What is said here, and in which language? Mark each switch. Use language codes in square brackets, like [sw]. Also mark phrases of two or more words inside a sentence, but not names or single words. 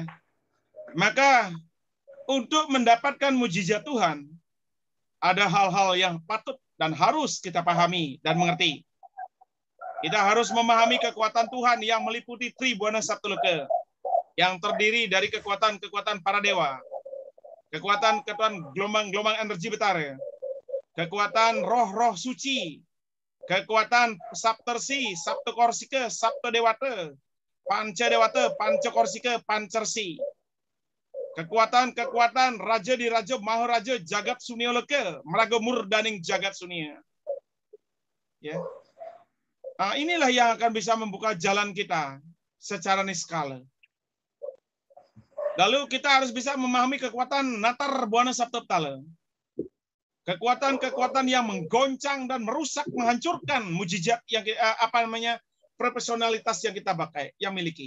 [id] Maka untuk mendapatkan mujizat Tuhan ada hal-hal yang patut dan harus kita pahami dan mengerti. Kita harus memahami kekuatan Tuhan yang meliputi Tribuana Saptoloka, yang terdiri dari kekuatan-kekuatan para dewa, kekuatan-kekuatan gelombang-gelombang energi betara, kekuatan roh-roh suci, kekuatan Saptersi, Saptokorsika, Saptodewata, Pancadewata, Pancakorsika, Pancersi, kekuatan-kekuatan raja di raja, maharaja, jagat sunioloka, meraga murdaning jagat sunia. Ya. Nah, inilah yang akan bisa membuka jalan kita secara niskala. Lalu kita harus bisa memahami kekuatan Natar Buana Saptotala. Kekuatan-kekuatan yang menggoncang dan merusak, menghancurkan mujizat yang profesionalitas yang kita pakai, yang miliki.